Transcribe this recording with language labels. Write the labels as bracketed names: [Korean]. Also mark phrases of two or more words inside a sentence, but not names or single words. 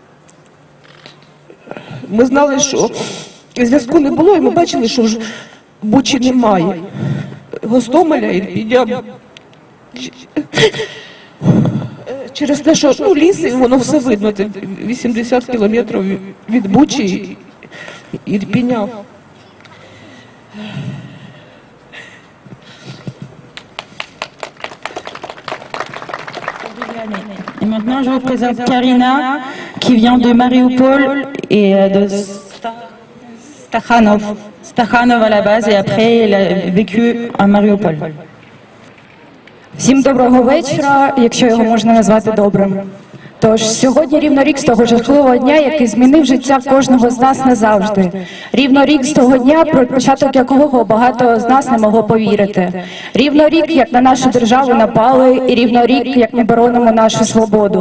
[Ukrainian] Ми знали, що зв'язку не було, і ми бачили, що вже Бучі немає. Гостомеля, Ірпіня. Через те, що ліс, і воно все видно, це 80 кілометрів від Бучі і Ірпіня. [French] Et maintenant, je vous présente Karina, qui vient de Mariupol et de Stakhanov à la base, et après, elle a vécu à Mariupol. [Ukrainian] Всім доброго вечора, якщо його можна назвати добрим. Тож, сьогодні рівно рік з того жахливого дня, який змінив життя кожного з нас назавжди. Рівно рік з того дня, про початок якого багато з нас не могло повірити. Рівно рік, як на нашу державу напали, і рівно рік, як ми боронимо нашу свободу.